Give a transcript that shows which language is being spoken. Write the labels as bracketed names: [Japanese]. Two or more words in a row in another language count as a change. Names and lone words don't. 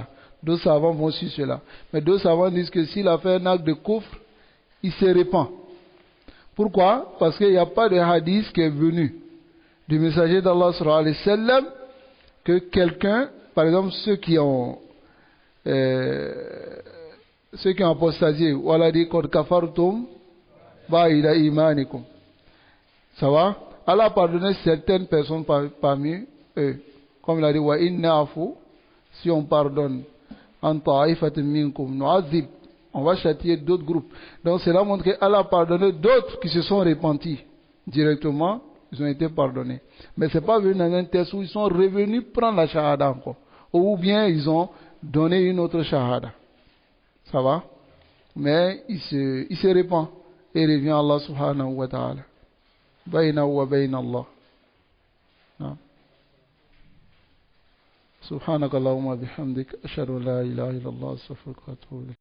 [French] D'autres savants vont sur cela. Mais d'autres savants disent que s'il a fait un acte de kufr, il se répand. Pourquoi? Parce qu'il n'y a pas de hadith qui est venu du messager d'Allah [Arabic] صلى الله عليه وسلم [French] que quelqu'un, par exemple ceux qui ont apostasié, ou Allah dit [Arabic] قد كفرتم بعد إيمانكم. [French] Ça va? Allah a pardonné certaines personnes parmi eux. Comme il a dit, [Arabic] وإن نعف, [French] si on pardonne, [Arabic] عن طائفة منكم نعذب, [French] on va châtier d'autres groupes. Donc cela montre qu'Allah a pardonné d'autres qui se sont repentis directement, ils ont été pardonnés. Mais ce n'est pas venu dans un test où ils sont revenus prendre la shahada encore. Ou bien ils ont donné une autre shahada. Ça va? Mais il se répand et revient à Allah [Arabic] سبحانه وتعالى. بينه وبين الله. نعم. سبحانك اللهم وبحمدك أشهد أن لا إله إلا الله أستغفرك وأتوب إليك.